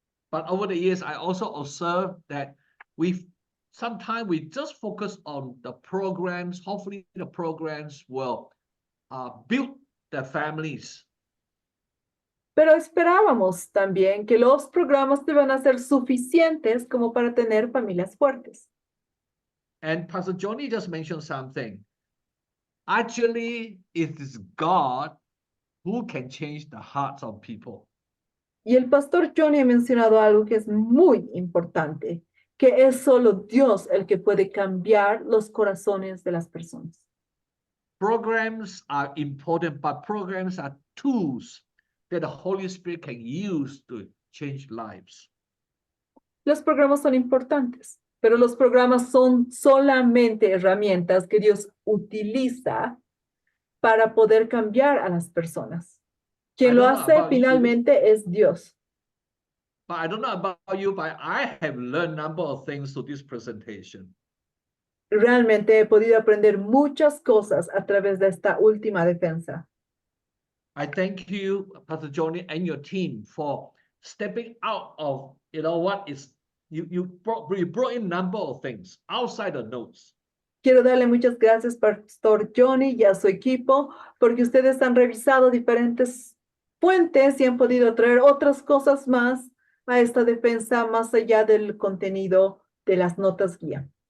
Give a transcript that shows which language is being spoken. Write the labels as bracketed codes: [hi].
[en] But over the years, I also observed that sometimes we just focus on the programs. Hopefully the programs will build the families. [es] Pero esperábamos también que los programas iban a ser suficientes como para tener familias fuertes. [en] And Pastor Johnny just mentioned something. Actually, it is God who can change the hearts of people. [es] Y el pastor Johnny ha mencionado algo que es muy importante, que es solo Dios el que puede cambiar los corazones de las personas. [en] Programs are important, but programs are tools that the Holy Spirit can use to change lives. [es] Los programas son importantes, pero los programas son solamente herramientas que Dios utiliza para poder cambiar a las personas. Quien lo hace finalmente es Dios. [en] But I don't know about you, but I have learned a number of things through this presentation. [es] Realmente he podido aprender muchas cosas a través de esta última defensa. [en] I thank you, Pastor Johnny, and your team for stepping out of, what is, you brought in a number of things outside the notes. [es] Quiero darle muchas gracias, Pastor Johnny, y a su equipo, porque ustedes han revisado diferentes fuentes y han podido traer otras cosas más a esta defensa, más allá del contenido de las notas guía.